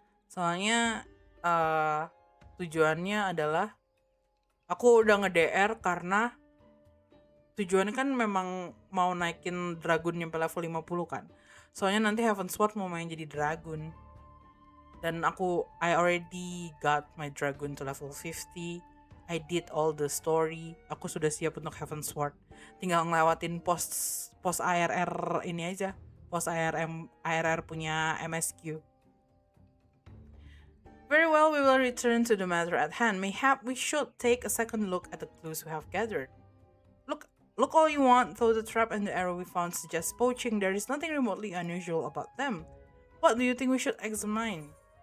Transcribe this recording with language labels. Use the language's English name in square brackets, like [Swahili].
[Indonesian] Soalnya tujuannya adalah aku udah nge-DR karena tujuannya kan memang mau naikin dragon nyampe level 50 kan. Soalnya nanti Heaven Sword mau main jadi dragon. [English] Dan I already got my dragon to level 50. I did all the story. [Indonesian] Aku sudah siap untuk Heaven Sword. Tinggal ngelewatin pos ARR ini aja. Pos ARR punya MSQ. [English] Very well, we will return to the matter at hand. Mayhap we should take a second look at the clues we have gathered. Look all you want, though the trap and the arrow we found suggest poaching. There is nothing remotely unusual about them. What do you think we should examine?